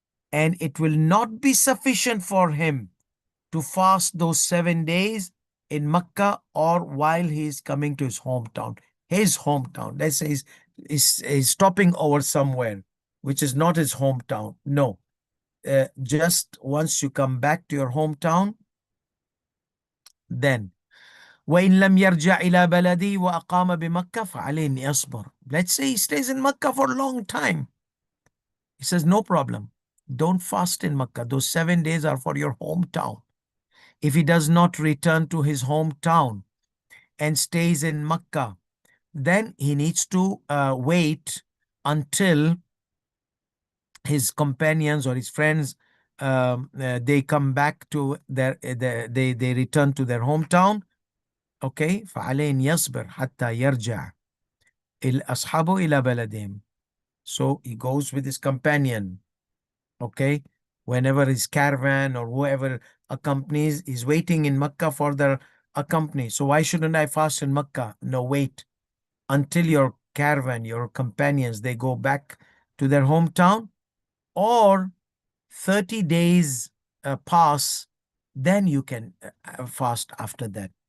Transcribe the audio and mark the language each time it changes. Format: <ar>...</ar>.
<en>And it will not be sufficient for him to fast those 7 days in Makkah or while he is coming to his hometown. His hometown. Let's say he's stopping over somewhere, which is not his hometown. No. Just once you come back to your hometown, then</en> <ar>وإن لم يرجع إلى بلده وأقام بمكة فعليه أن يصبر.</ar> <en>Let's say he stays in Makkah for a long time. He says, no problem. Don't fast in Makkah. Those 7 days are for your hometown. If he does not return to his hometown and stays in Makkah, then he needs to wait until his companions or his friends they come back to they return to their hometown. Okay,</en> <ar>فعليه أن يصبر حتى يرجع أصحابه إلى بلدهم.</ar> <en>So he goes with his companion. Okay, whenever his caravan or whoever accompanies is waiting in Makkah for their accompany. So why shouldn't I fast in Makkah? No, wait until your caravan, your companions, they go back to their hometown, or 30 days pass, then you can fast after that.</en>